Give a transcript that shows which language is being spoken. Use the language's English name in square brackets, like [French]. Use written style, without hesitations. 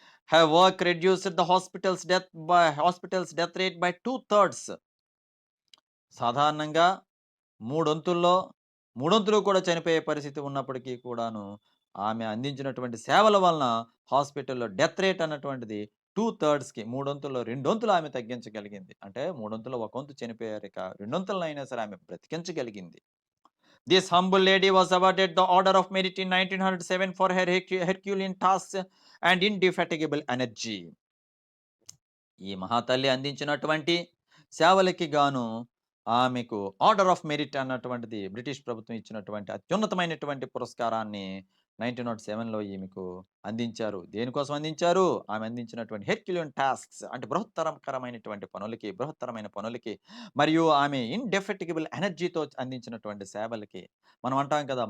[English] Her work reduced the hospital's death rate by 2/3. [Telugu] సాధారణంగా మూడొంతుల్లో మూడొంతులు కూడా చనిపోయే పరిస్థితి ఉన్నప్పటికీ కూడాను, ఆమె అందించినటువంటి సేవల వలన హాస్పిటల్‌లో డెత్ రేట్ అన్నటువంటిది 2/3కి మూడొంతుల్లో రెండొంతులు ఆమె తగ్గించగలిగింది. అంటే మూడొంతులో ఒకంతు చనిపోయారు. ఇక రెండొంతులనైనా సరే ఆమె బ్రతికించగలిగింది. [English] This humble lady was awarded the Order of Merit in 1907 for her herculean tasks and indefatigable energy. [Telugu] ఈ మహాతల్లి అందించినటువంటి సేవలకి గాను ఆమెకు ఆర్డర్ ఆఫ్ మెరిట్ అన్నటువంటిది బ్రిటిష్ ప్రభుత్వం ఇచ్చినటువంటి అత్యున్నతమైనటువంటి పురస్కారాన్ని 1907లో ఈమెకు అందించారు. దేనికోసం అందించారు? ఆమె అందించినటువంటి హెర్క్యులియన్ టాస్క్స్ అంటే బృహత్తరమైన పనులకి మరియు ఆమె ఇండెఫెటిగబుల్ ఎనర్జీతో అందించినటువంటి సేవలకి. మనం అంటాం కదా!